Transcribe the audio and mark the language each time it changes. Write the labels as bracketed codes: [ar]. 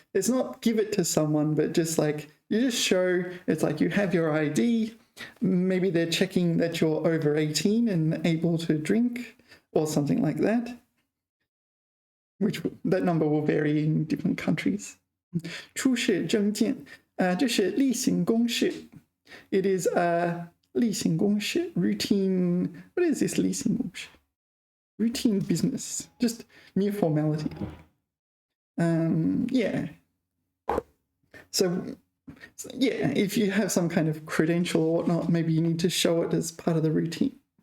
[en] It's not give it to someone, but just like you just show. It's like you have your ID. Maybe they're checking that you're over 18 and able to drink or something like that. Which that number will vary in different countries. [zh] 出示证件，这是例行公事。 [en] It is a 例行公事 routine. What is this 例行公事? Routine business, just mere formality. Yeah. So yeah, if you have some kind of credential or whatnot, maybe you need to show it as part of the routine.